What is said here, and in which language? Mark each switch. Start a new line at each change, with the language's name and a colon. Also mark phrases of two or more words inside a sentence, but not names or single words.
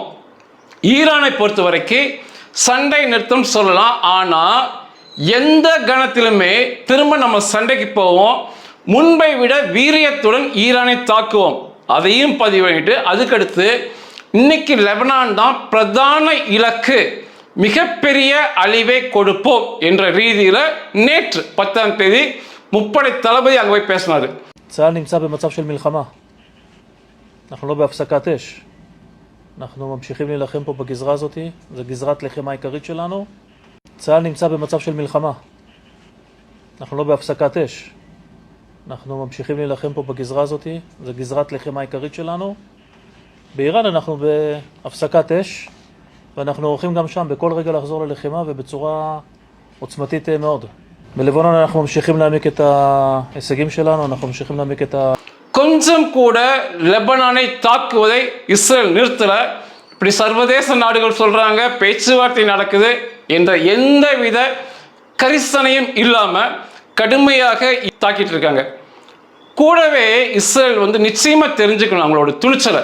Tamil: ஈரானை பொறுத்த வரைக்கும் சண்டை நிறுத்தம் சொல்லலாம், ஆனால் எந்த கணத்திலுமே திரும்ப நம்ம சண்டைக்கு போவோம், முன்பை விட வீரியத்துடன் ஈரானை தாக்குவோம், அதையும் பதிவு பண்ணிட்டு அதுக்கடுத்து இன்னைக்கு லெபனான் தான் பிரதான இலக்கு, மிகப்பெரிய அழிவை கொடுப்போம் என்ற ரீதியில் நேற்று 10ஆம் தேதி முப்படை தளபதி அங்கே போய் பேசினார்.
Hebrew: צה"ל נמצא במצב של מלחמה. אנחנו לא בהפסקת אש. אנחנו ממשיכים להילחם פה בגזרה הזאת, זו גזרת לחימה העיקרית שלנו. צה"ל נמצא במצב של מלחמה. אנחנו לא בהפסקת אש. אנחנו ממשיכים להילחם פה בגזרה הזאת, זו גזרת לחימה העיקרית שלנו. באיראן אנחנו בהפסקת אש, ואנחנו הולכים גם שם בכל רגע לחזור ללחימה ובצורה עוצמתית מאוד. בלבנון אנחנו ממשיכים להעמיק את ההישגים שלנו, אנחנו ממשיכים להעמיק את
Tamil: கொஞ்சம் கூட லெபனானை தாக்குவதை இஸ்ரேல் நிறுத்தல. இப்படி சர்வதேச நாடுகள் சொல்றாங்க பேச்சுவார்த்தை நடக்குது என்ற எந்தவித கரிசனையும் இல்லாம கடுமையாக தாக்கிட்டு இருக்காங்க. கூடவே இஸ்ரேல் வந்து நிச்சயமா தெரிஞ்சுக்கணும் அவங்களோட துணிச்சலை.